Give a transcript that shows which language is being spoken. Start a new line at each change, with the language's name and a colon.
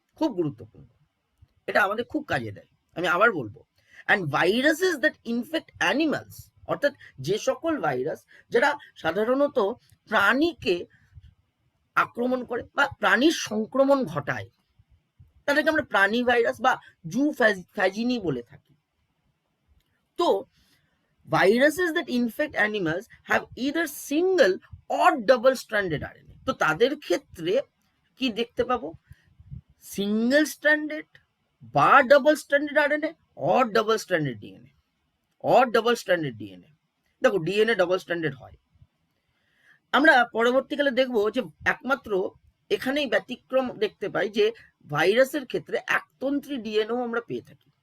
Bangla: খুব গুরুত্বপূর্ণ, এটা আমাদের খুব কাজে দেয়। আমি আবার বলবো,
English: and viruses that infect animals
Bangla: অর্থাৎ যে সকল ভাইরাস যারা সাধারণত প্রাণীকে আক্রমণ করে বা প্রাণীর সংক্রমণ ঘটায়, তাদেরকে আমরা প্রাণী ভাইরাস বা জু ফ্যাজিনি বলে থাকি। তো
English: viruses that infect animals have either single or double stranded RNA।
Bangla: তো তাদের ক্ষেত্রে কি দেখতে পাবো?
English: single stranded
Bangla: বা
English: Double stranded RNA or double stranded DNA, or double stranded DNA.
Bangla: দেখো ডিএনএ ডাবল স্ট্র্যান্ডেড হয়। আমরা পরবর্তীকালে দেখব যে একমাত্র এখানেই ব্যতিক্রম দেখতে পাই যে ভাইরাসের ক্ষেত্রে একতন্ত্রী ডিএনএও আমরা পেয়ে থাকি।